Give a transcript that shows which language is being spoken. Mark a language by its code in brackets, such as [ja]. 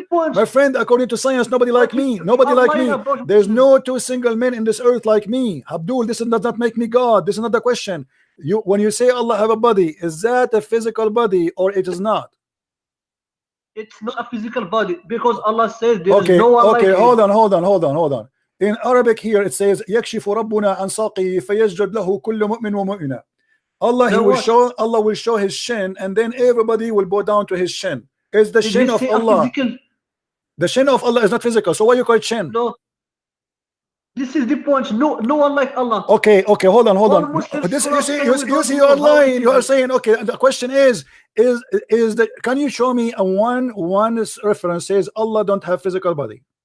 [en] My friend, according to science, nobody like me. Nobody like me. There's no two single men in this earth like me. Abdul, this does not make me God. This is not the question. When you say Allah have a body, is that a physical body or it is not? It's not a physical body because Allah says there is no one like him. Hold on. In Arabic here it says [ar] يكشف ربنا عن ساقه فيسجد له كل مؤمن ومؤمنة. [en] Allah will show his shin and then everybody will bow down to his shin. It's the shin of Allah. The shin of Allah is not physical. So why you call it shin? No. This is the point. No one like Allah. Okay, hold on. This, you see, you are lying. You are saying, okay, the question is can you show me a one reference says Allah don't have physical body?